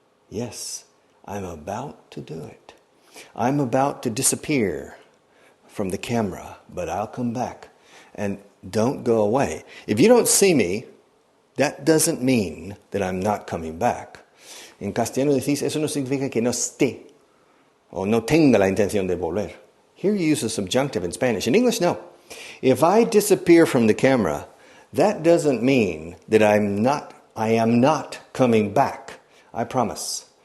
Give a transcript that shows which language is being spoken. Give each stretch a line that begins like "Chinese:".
English: Yes, I'm about to do it. I'm about to disappear from the camera, but I'll come back. And don't go away. If you don't see me, that doesn't mean that I'm not coming back.
Spanish: En castellano decís, eso no significa que no esté o no tenga la intención de volver.
English: Here you use a subjunctive in Spanish. In English, no. If I disappear from the camera, that doesn't mean that I am not coming back. I promise.